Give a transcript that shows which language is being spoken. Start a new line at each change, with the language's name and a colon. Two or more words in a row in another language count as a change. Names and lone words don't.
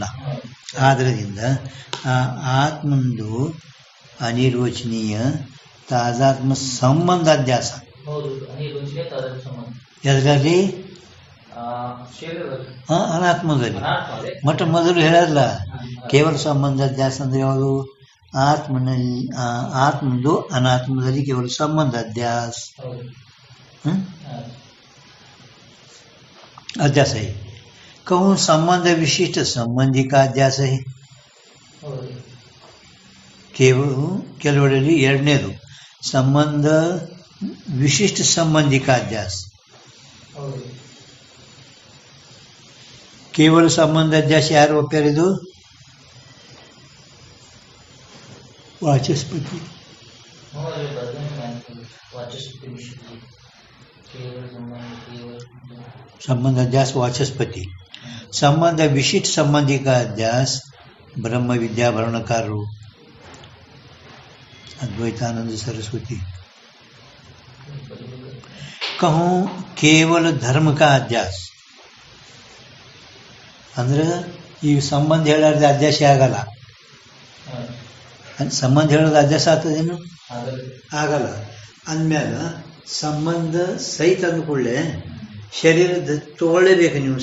Kannada: ಆದ್ದರಿಂದ ಆತ್ಮಂದು ಅನಿರ್ವಚನೀಯ ತಾದಾತ್ಮ ಸಂಬಂಧ ಅಧ್ಯಾಸ. ಎದರಲ್ಲಿ? ಅನಾತ್ಮದಲ್ಲಿ. ಮೊದಲು ಹೇಳಲ್ಲ ಕೇವಲ ಸಂಬಂಧ ಅಧ್ಯಾಸ ಅಂದ್ರೆ ಯಾವುದು? ಆತ್ಮದು ಅನಾತ್ಮದಲ್ಲಿ ಕೇವಲ ಸಂಬಂಧ ಅಧ್ಯಾಸ
Hindi: अध्यास है. कहूँ संबंध विशिष्ट संबंधी का अध्यास है.
Kannada: ಕೆಲವರಲ್ಲಿ ಎರಡನೇದು ಸಂಬಂಧ ವಿಶಿಷ್ಟ ಸಂಬಂಧಿ
Hindi: का अध्यास.
Kannada: ಕೇವಲ ಸಂಬಂಧ ಅಧ್ಯಾಸ ಯಾರು ಒಪ್ಪ್ಯಾರಿದು? ವಾಚಸ್ಪತಿ.
Hindi: संबंध अध्यास वाचस्पति. संबंध विशिष्ट संबंधी का अध्यास ब्रह्म विद्या वर्णकारों अद्वैतानंद सरस्वती. कहूँ केवल धर्म का अध्यास
Kannada: ಅಂದ್ರೆ ಈ ಸಂಬಂಧ ಹೇಳಾರ್ದ ಅಧ್ಯಾಸ ಆಗಲ್ಲ. ಸಂಬಂಧ ಹೇಳೋದು ಅಧ್ಯಾಸ ಆಗ್ತದೇನು? ಆಗಲ್ಲ. ಅಂದ್ಮ್ಯಾಗ ಸಂಬಂಧ ಸಹಿತ ಅಂದ್ಕೊಳ್ಳೆ ಶರೀರದ ತಗೊಳ್ಳೇಬೇಕು ನೀವು.